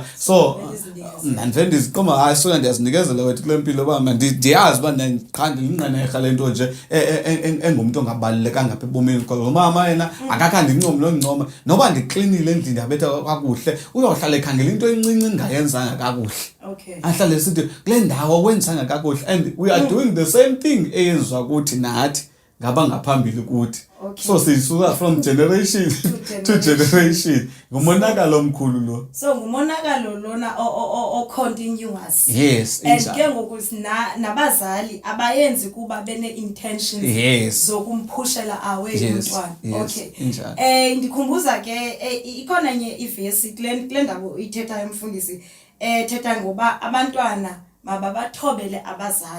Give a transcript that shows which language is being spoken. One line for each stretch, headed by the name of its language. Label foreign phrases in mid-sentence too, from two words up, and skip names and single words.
Xhosa: So mandivende iziqoma hayi sona ndiyazinikezela wethu kule mpilo uba ndiyazi uba ndiqhande linqenerha lento nje engumuntu ongabalulekanga apha ebomini because umama yena akakhandi ncoma noba ndiklinile endlini ndiyabetha kakuhle uyohlala ekhangela into encinci engayenzanga kakuhle.
English: Okay.
Xhosa: Ahlale sithi kule ndawo wenzanga kakuhle
English: and we are doing the same thing
Xhosa: eyenzwa kuthi nathi ngaba ngaphambili kuthi.
English: Okay.
Xhosa: So sisuka
English: from generation to generation
Xhosa: ngumonakalo omkhulu lo. So ngumonakalo lona o continuous.
English: Yes,
Xhosa: and ke ngoku nabazali abayenzi kuba bene intentions zokumphushela away umntwana.
English: Okay.
Xhosa: Ndikhumbuza ke ikhona nye ivesi kule ndawo ithetha umfundisi thetha ngoba abantwana mababathobele abazali.